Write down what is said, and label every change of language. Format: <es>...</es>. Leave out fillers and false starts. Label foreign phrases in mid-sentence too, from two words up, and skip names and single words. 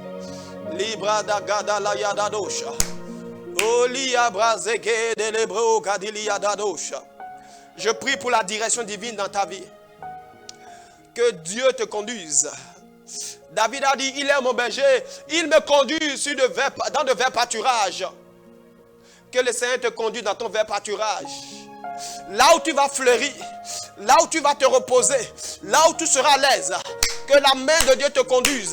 <fr>Libra da gada la yada dosha. Olia brazeke de lebro kadili yada dosha. Je prie pour la direction divine dans ta vie. Que Dieu te conduise. David a dit, il est mon berger, il me conduit dans de verts pâturages. Que le Seigneur te conduise dans ton vert pâturage. Là où tu vas fleurir, là où tu vas te reposer, là où tu seras à l'aise, que la main de Dieu te conduise.</fr>